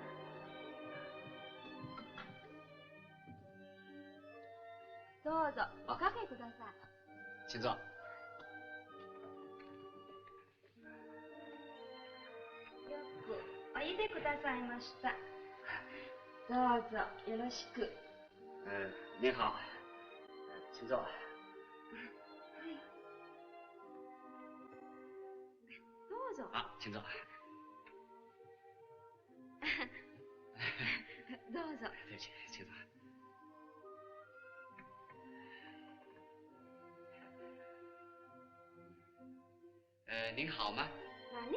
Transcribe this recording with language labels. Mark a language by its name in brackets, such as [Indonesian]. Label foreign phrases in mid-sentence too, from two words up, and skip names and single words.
[Japanese] どうぞ、おかけください。 [Chinese] 请坐。 [Japanese] よくおいでくださいました。どうぞよろしく。 [Chinese] 您好，请坐。 [Japanese] どうぞ。 [Chinese] 好，请坐。 [Japanese] どうぞ。 [Chinese] 对不起，请坐。您好吗？ [Japanese] 何？